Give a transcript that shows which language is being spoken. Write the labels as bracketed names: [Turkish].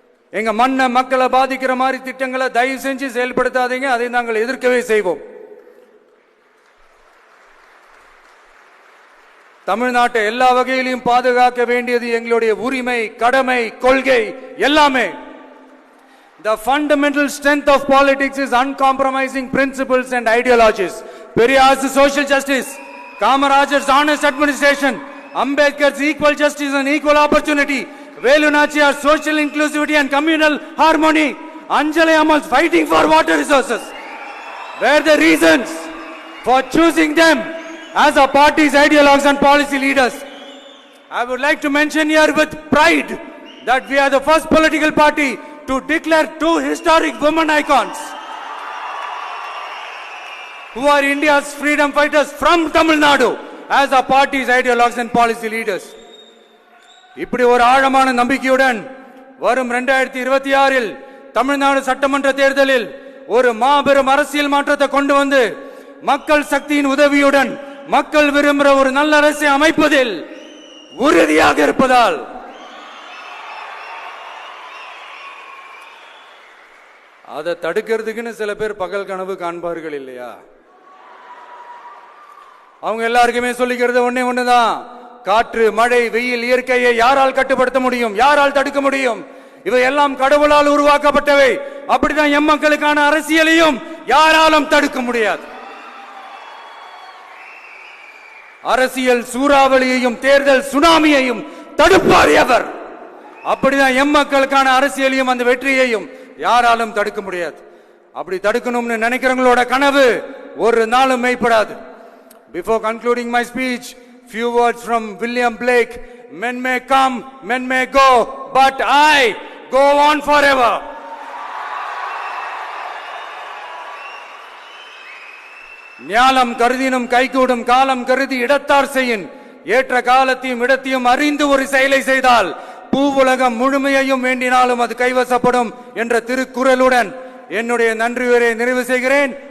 [Tamil] எங்க மண்ணை, மக்களை பாதிக்கிற மாதிரி திட்டங்களை தயவு செஞ்சு செயல்படுத்தாதீங்க. அதை நாங்கள் எதிர்க்கவே செய்வோம். தமிழ்நாட்டை எல்லா வகையிலும் பாதுகாக்க வேண்டியது எங்களுடைய உரிமை, கடமை, கொள்கை எல்லாமே. [English] The fundamental strength of politics is uncompromising principles and ideologies. Periyar's social justice, Kamaraj's honest administration, Ambedkar's equal justice and equal opportunity, Velu Nachiyar's social inclusivity and communal harmony, Anjali Amal's fighting for water resources were the reasons for choosing them as our party's ideologues and policy leaders. I would like to mention here with pride that we are the first political party to declare two historic women icons who are India's freedom fighters from Tamil Nadu as our party's ideologues and policy leaders. [Tamil] இப்படி ஒரு ஆழமான நம்பிக்கையுடன் வரும் 2026 தமிழ்நாடு சட்டமன்ற தேர்தலில் ஒரு மாபெரும் அரசியல் மாற்றத்தை கொண்டு வந்து மக்கள் சக்தியின் உதவியுடன் மக்கள் விரும்புகிற ஒரு நல்ல அரசை அமைப்பதில் உறுதியாக இருப்பதால் அதை தடுக்கிறதுக்குன்னு சில பேர் பகல் கனவு காண்பார்கள் இல்லையா? அவங்க எல்லாருக்குமே சொல்லிக்கிறது ஒண்ணுதான், காற்று, மழை, வெயில், இயற்கையை யாரால் கட்டுப்படுத்த முடியும்? யாரால் தடுக்க முடியும்? இவை எல்லாம் கடவுளால் உருவாக்கப்பட்டவை. அப்படிதான் எம் மக்களுக்கான அரசியலையும் யாராலும் தடுக்க முடியாது. அரசியல் சூறாவளியையும் தேர்தல் சுனாமியையும் தடுப்பார் எவர். அப்படிதான் எம் மக்களுக்கான அரசியலையும் அந்த வெற்றியையும் யாராலும் தடுக்க முடியாது. அப்படி தடுக்கணும்னு நினைக்கிறவங்களோட கனவு ஒரு நாளும் மெய்ப்படாது. [English] Before concluding my speech, few words from William Blake. Men may come, men may go, but I go on forever. [Tamil] ஞாலம் கருதினும் கைகூடும், காலம் கருதி இடத்தார் செய்யின். ஏற்ற காலத்தையும் இடத்தையும் அறிந்து ஒரு செயலை செய்தால் பூவுலகம் முழுமையையும் வேண்டினாலும் அது கைவசப்படும் என்ற திருக்குறளுடன் என்னுடைய நன்றி உரையை நிறைவு செய்கிறேன்.